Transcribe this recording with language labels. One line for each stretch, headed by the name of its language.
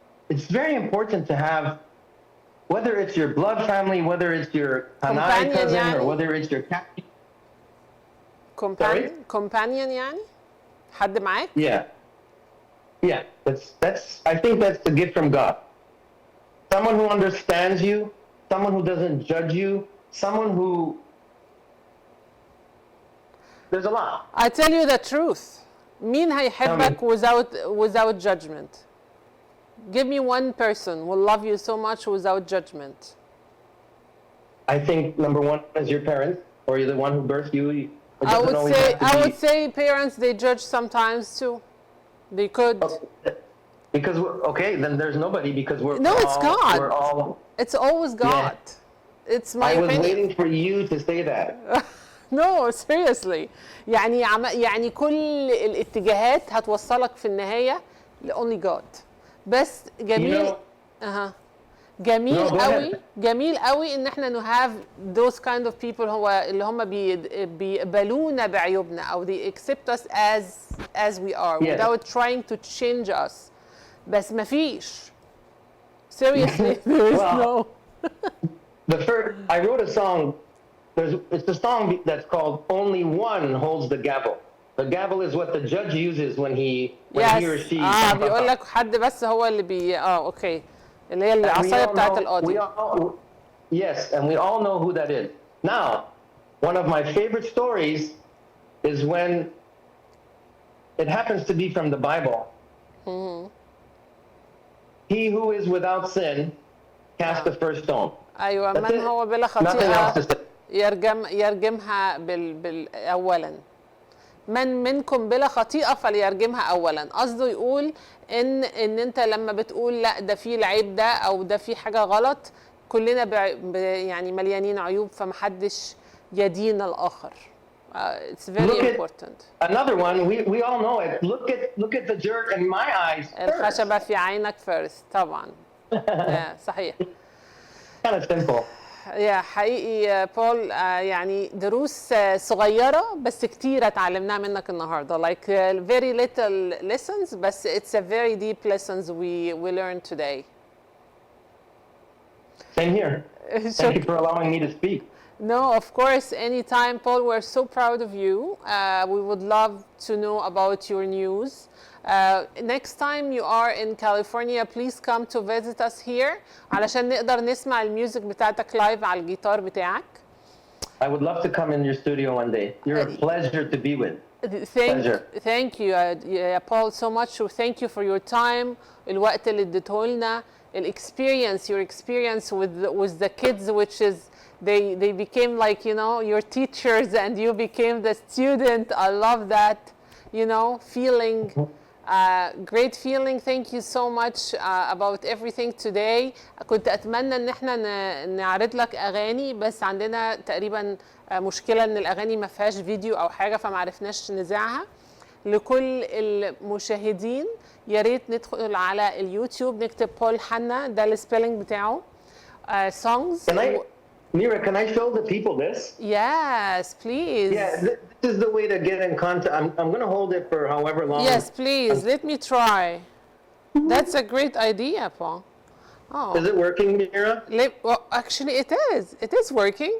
English: It's very important to have. Whether it's your blood family, whether it's your Hanai cousin, or whether it's your cat.
Arabic: Companion يعني؟ حد معاك؟
English: Yeah. Yeah. That's. I think that's the gift from God. Someone who understands you, someone who doesn't judge you, someone who. There's a lot. I tell you the truth.
Arabic: مين هيحبك
English: without judgment? Give me one person who will love you so much without judgment. I think number one is your parents, or you're the one who birthed you. I would say parents, they judge sometimes too. They could. Because then there's nobody, because it's God. We're all. It's always God. Yeah. It's my opinion. I was waiting for you to say that. No, seriously.
Arabic: يعني كل الاتجاهات هتوصلك في النهاية
English: only God.
Arabic: بس جميل جميل قوي جميل قوي ان احنا
English: to have those kind of people
Arabic: اللي هم بيقبلونا بعيوبنا او
English: they accept us as we are without trying to change us.
Arabic: بس ما فيش.
English: Seriously, there is no. I wrote a song. It's a song that's called "Only One Holds the Gavel." The gavel is what the judge uses when he or she.
Arabic: بيقول لك حد بس هو اللي اوكي، اللي هي العصايه بتاعت القاضي.
English: Yes, and we all know who that is. Now, one of my favorite stories is when it happens to be from the Bible. Mm-hmm. He who is without sin cast the first stone.
Arabic: أيوة، من هو بلا خطيئة يرجمها أولاً. من منكم بلا خطيئة فليرجمها أولاً. قصده يقول إن أنت لما بتقول لا ده في العيب ده أو ده في حاجة غلط، كلنا يعني مليانين عيوب، فمحدش يدين الآخر.
English: It's very important. Another one, we all know it. Look at the dirt in my eyes first.
Arabic: الخشبة في عينك first. طبعاً. صحيح.
English: Kind of simple.
Arabic: حقيقي بول، يعني دروس صغيرة بس كتيرة اتعلمناها منك النهاردة.
English: Like very little lessons,
Arabic: بس
English: it's a very deep lessons we learned today. Same here. Thank you for allowing me to speak. No, of course, anytime, Paul. We're so proud of you. We would love to know about your news. Next time you are in California, please come to visit us here
Arabic: علشان نقدر نسمع الميوزك بتاعتك لايف على الجيتار بتاعك.
English: I would love to come in your studio one day. You're a pleasure to be with. Thank you, Paul, so much. Thank you for your time.
Arabic: الوقت اللي اديته لنا.
English: Your experience with the kids, which is they became like, you know, your teachers and you became the student. I love that, you know, feeling. Great feeling. Thank you so much about everything today.
Arabic: كنت أتمنى إن إحنا نعرض لك أغاني، بس عندنا تقريبا مشكلة إن الأغاني ما فيهاش فيديو أو حاجة، فما عرفناش نذاعها. لكل المشاهدين يا ريت ندخل على اليوتيوب نكتب بول حنا، ده السبيلنج بتاعه.
English: songs. Mira, can I show the people this? Yes, please. Yeah, this is the way to get in contact. I'm going to hold it for however long. Yes, please. Let me try. That's a great idea, Paul. Oh. Is it working, Mira? Well, actually, it is. It is working.